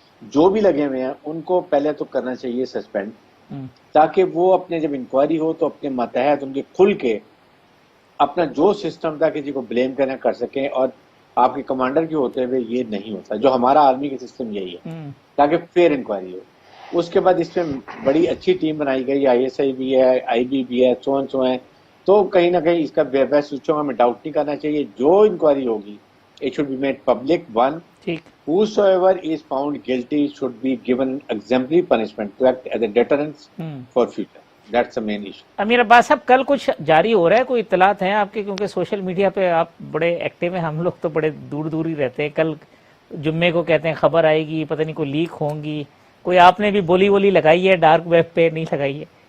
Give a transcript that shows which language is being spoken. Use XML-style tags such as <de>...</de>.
<ur>جو بھی لگے ہوئے ہیں ان کو پہلے تو کرنا چاہیے سسپینڈ, تاکہ وہ اپنے جب انکوائری ہو تو اپنے ماتحت ان کے کھل کے اپنا جو سسٹم تھا کسی کو بلیم کرنا کر سکیں, اور آپ کے کمانڈر کے ہوتے ہوئے یہ نہیں ہوتا. جو ہمارا آرمی کا سسٹم یہی ہے تاکہ فیئر انکوائری ہو. اس کے بعد اس میں بڑی اچھی ٹیم بنائی گئی, آئی ایس آئی بھی ہے, آئی بی بھی ہے, سو ہیں. تو کہیں نہ کہیں اس کا بیسٹ سوچوں ہمیں ڈاؤٹ نہیں کرنا چاہیے. جو انکوائری ہوگی</ur> <en>It should be made public. One, whosoever is found guilty should be given exemplary punishment to act as a deterrent for future. That's the main issue.</en> <ur>امیر عباس صاحب کل کچھ جاری ہو رہا ہے, کوئی اطلاعات ہیں آپ کے؟ کیونکہ سوشل میڈیا پہ آپ بڑے ایکٹیو ہیں, ہم لوگ تو بڑے دور دور ہی رہتے ہیں. کل جمعے کو کہتے ہیں خبر آئے گی, پتہ نہیں کوئی لیک ہوں گی. کوئی آپ نے بھی بولی وولی لگائی ہے ڈارک ویب پہ, نہیں لگائی ہے؟</ur>